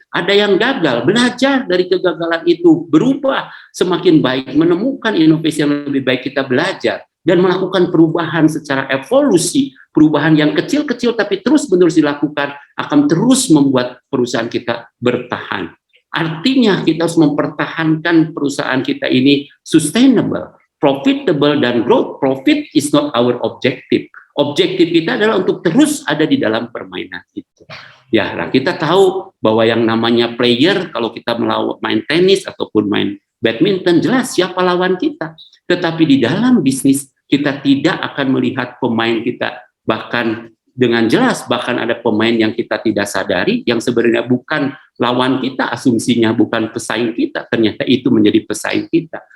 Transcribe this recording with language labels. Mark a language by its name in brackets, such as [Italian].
[Indonesian] Ada yang gagal, belajar dari kegagalan itu, berubah semakin baik, menemukan inovasi yang lebih baik, kita belajar dan melakukan perubahan secara evolusi, perubahan yang kecil-kecil tapi terus-menerus dilakukan akan terus membuat perusahaan kita bertahan. Artinya kita harus mempertahankan perusahaan kita ini sustainable, profitable, dan growth. [English] Profit is not our objective. [Indonesian] Objektif kita adalah untuk terus ada di dalam permainan itu. Ya, nah kita tahu bahwa yang namanya player, kalau kita main tenis ataupun main badminton, jelas siapa lawan kita. Tetapi di dalam bisnis, kita tidak akan melihat pemain kita, bahkan dengan jelas, bahkan ada pemain yang kita tidak sadari, yang sebenarnya bukan lawan kita, asumsinya bukan pesaing kita, ternyata itu menjadi pesaing kita.